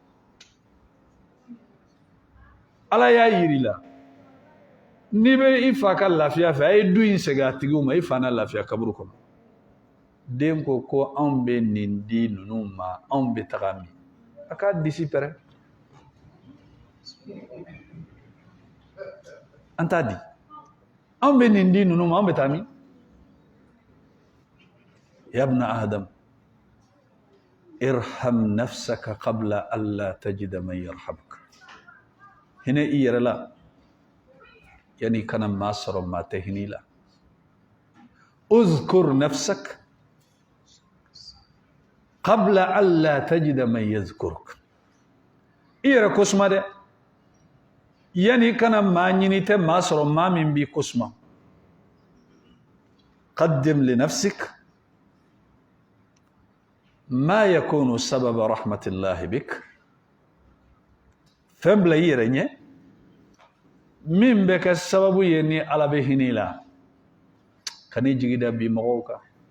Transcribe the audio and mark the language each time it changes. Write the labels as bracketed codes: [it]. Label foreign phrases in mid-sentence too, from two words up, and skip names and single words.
[bm] ala y'a yiri la n'i bɛ i fa ka lafiya fɛ a ye du in segin a tigiw ma i fa n'a lafiya kaburu kɔnɔ den ko anw bɛ nin di ninnu ma anw bɛ taga min a k'a disi pɛrɛ an t'a di anw bɛ nin di ninnu ma anw bɛ taa min [ar] يا ابن آدم ارحم نفسك قبل ألا تجد من يرحمك [bm] hinɛ i yɛrɛ la yani kana maa sɔrɔ maa tɛ hinɛ i la [ar] اذكر نفسك قبل ألا تجد من يذكرك [bm] i yɛrɛ kosuma dɛ yani kana maa ɲini tɛ maa sɔrɔ maa min b'i kosuma [ar] قدم لنفسك ما يكون سبب رحمة الله بك [bm] fɛn bila i yɛrɛ ɲɛ min bɛ kɛ sababu ye ni ala bɛ hinɛ i la kan'i jigi da bi mɔgɔw kan